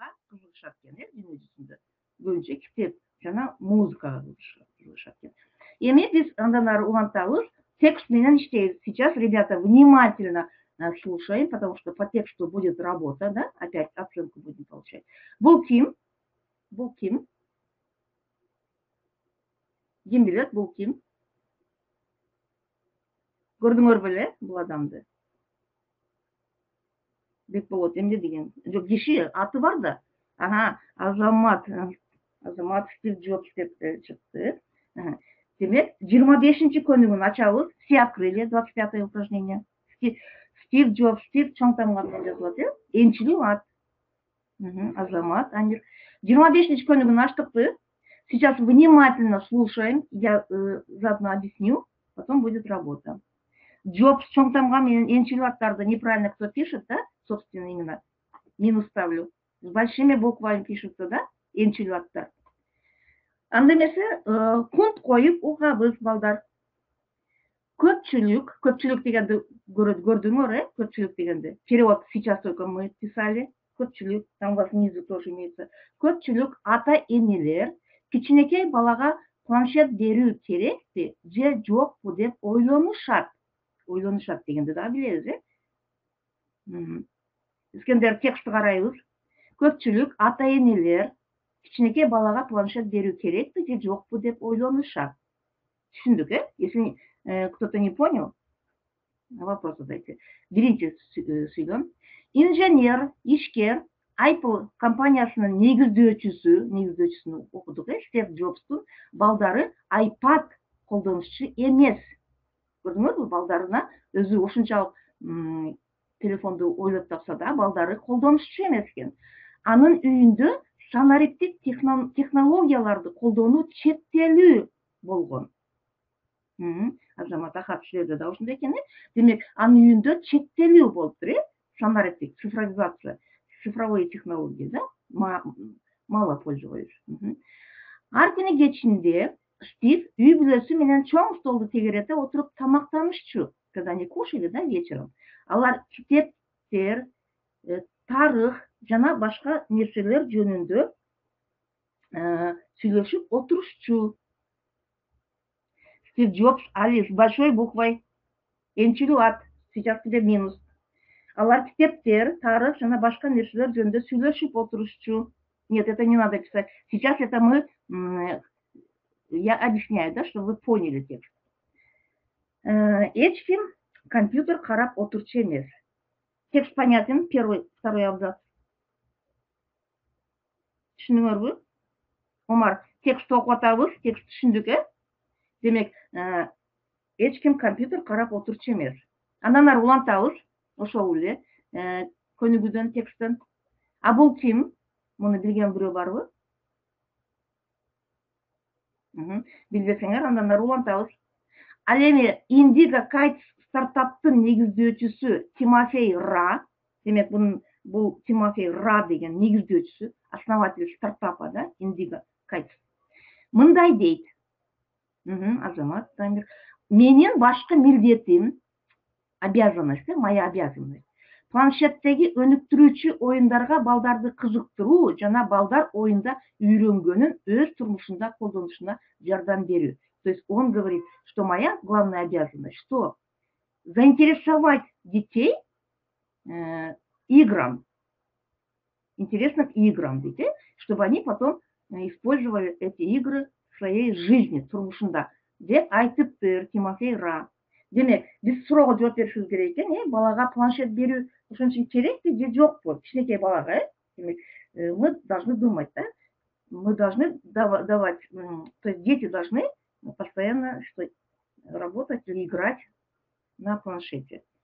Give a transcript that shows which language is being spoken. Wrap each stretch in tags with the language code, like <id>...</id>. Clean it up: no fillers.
<ky>Кызыгышат экен, дүйнө жүзүндө. Көбүнчө китеп жана музыкага кызыгышат экен. Эми биз андан ары улантабыз. Текст менен иштейбиз.</ky> <ru>Сейчас, ребята, внимательно слушаем, потому что по тексту будет работа, да? Опять оценку будем получать.</ru> <ky>Бул ким? Бул ким? Ким билет, бул ким? Көрдүңөр беле бул адамды? Бекболот эмне деген? Жок, киши аты бар да. Азамат Стив Джобс деп чыкты. Демек, 25-чи көнүгүн ачабыз.</ky> <ru>Все открыли 25-е упражнение.</ru> <ky>Стив Джобс, Стив чоң тамга менен жазылат, Энчилүү ат. Азамат, Амир. 25-чи көнүгүн ачтыкпы?</ky> <ru>Сейчас внимательно слушаем. Я заодно объясню, потом будет работа. Джобс</ru> <ky>чоң тамга менен Энчилүү аттарды</ky> <ru>неправильно кто пишет, да? Собственно, именно. Минус ставлю. С большими буквами пишутся, да?</ru> <ky>Энчилүү аттар. Анда эмесе, кунт коюп угабыз, балдар. Көпчүлүк дегенди көрдүңөр, көпчүлүк дегенди.</ky> <ru>Перевод сейчас только мы писали.</ru> <ky>Көпчүлүк,</ky> <ru>там у вас снизу тоже имеется.</ru> <ky>Көпчүлүк ата-энелер кичинекей балага планшет берүү керекпи же жокпу деп ойлонушат. Ойлонушат дегенди да билебиз, Искендер текстти карайбыз. Көпчүлүк ата-энелер кичинекей балага планшет берүү керекпи же жокпу деп ойлонушат. Түшүндүк,</ky> <ru>Если кто-то не понял, вопрос задайте.</ru> <ky>Биринчи сүйлөм. Инженер, ишкер, Apple компаниясынын негиздөөчүсүн окудук, Стив Джобстун балдары iPad колдонушчу эмес. Көрдүңөрбү, балдарына өзү ушунчалык телефонду ойлоп тапса да, балдары колдонушчу эмес экен. Анын үйүндө санариптик технологияларды колдонуу чектелүү болгон. Азамат Ахат сөйлөдү да ушундай экен. Демек, анын үйүндө чектелүү болуптур, санариптик цифровизация.</ky> <ru>цифровые технологии, да? Мало пользуюсь.</ru> <ky>Артыны кечинде Стив үй бүлөсү менен чоң столду тегерете отуруп тамактанышчу,</ky> <ru>когда они кушали, да, вечером.</ru> <ky>Алар китептер, тарых жана башка нерселер жөнүндө сүйлөшүп отурушчу.</ky> <ru>Стив Джобс, Алис, с большой буквой, энчилүү ат, сейчас тебе минус.</ru> <ky>Алар китептер, тарых жана башка нерселер жөнүндө сүйлөшүп отурушчу.</ky> <ru>Нет, это не надо писать. Сейчас это я объясняю, да, чтобы вы поняли текст.</ru> <ky>Эч ким компьютер карап отурчу эмес.</ky> <ru>Текст понятен, первый, второй абзац.</ru> <ky>Түшүнүңөрбү? Омар, текст окуп атабыз, текст түшүндүк, Демек, эч ким компьютер карап отурчу эмес. Андан ары улантабыз, ошол эле, көнүгүүдөн, тексттен. А бул ким? Муну билген бирөө барбы? Билбесеңер, андан ары улантабыз. Ал эми Индиго Кайтс стартаптын негиздөөчүсү Тимофей Ра. Демек, бул Тимофей Ра деген негиздөөчүсү,</ky> <ru>основатель стартапа,</ru> <ky>да, Индиго Кайтс. Мындай дейт. Азамат Дамир. Менин башкы милдетим,</ky> <ru>обязанность, моя обязанность.</ru> <ky>Планшеттеги өнүктүрүүчү оюндарга балдарды кызыктыруу жана балдар оюнда үйрөнгөнүн өз турмушунда колдонушуна жардам берүү.</ky> <ru>То есть он говорит, что моя главная обязанность, что заинтересовать детей играм, интересно к играм детей, чтобы они потом использовали эти игры в своей жизни, турмушунда.</ru> <ky>Деп айтыптыр Тимофей Ра. Демек, биз суроого жооп беришибиз керек экен, балага планшет берүү ошон үчүн керекпи же жокпу? Кичинекей балага, демек,</ky> <ru>мы должны думать, да? Мы должны давать, то есть дети должны постоянно работать или играть на планшете.</ru>